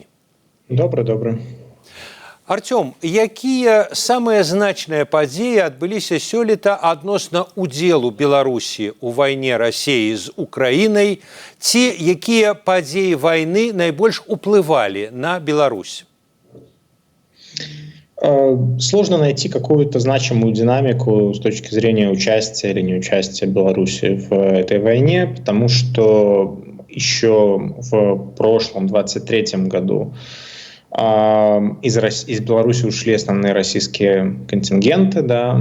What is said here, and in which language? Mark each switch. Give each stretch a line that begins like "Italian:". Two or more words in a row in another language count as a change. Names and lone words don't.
Russian: Добрый.
Belarusian: Артём, якія самыя значныя падзеі адбыліся сёлета адносна удзелу Беларусі ў вайне Расіі з Украінай, ці якія падзеі вайны найбольш уплывалі на Беларусь?
Russian: Сложно найти какую-то значимую динамику с точки зрения участия или неучастия Беларуси в этой войне, потому что еще в прошлом, 23-м году, из Беларуси ушли основные российские контингенты, да.